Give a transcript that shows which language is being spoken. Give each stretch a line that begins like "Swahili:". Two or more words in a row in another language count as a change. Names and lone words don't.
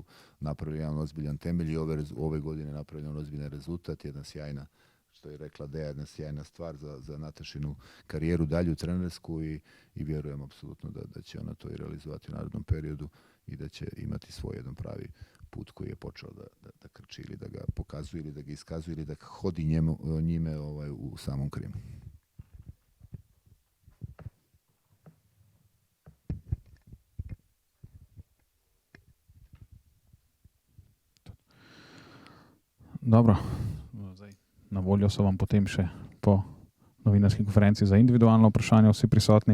Bosnian: napravili jedan ozbiljan temelj i ove godine napravljen ozbiljan rezultat, jedna sjajna, što je rekla Deja, jedna sjajna stvar za Natašinu karijeru dalju trenersku i vjerujem apsolutno da će ona to i realizovati u narednom periodu i da će imati svoj jedan pravi put koji je počeo da krči ili da ga pokazuje ili da ga iskazuje ili da hodi njime u samom Krimu.
Slovenian: Dobro, zdaj, na voljo so vam potem še po novinarski konferenci za individualno vprašanje vsi prisotni.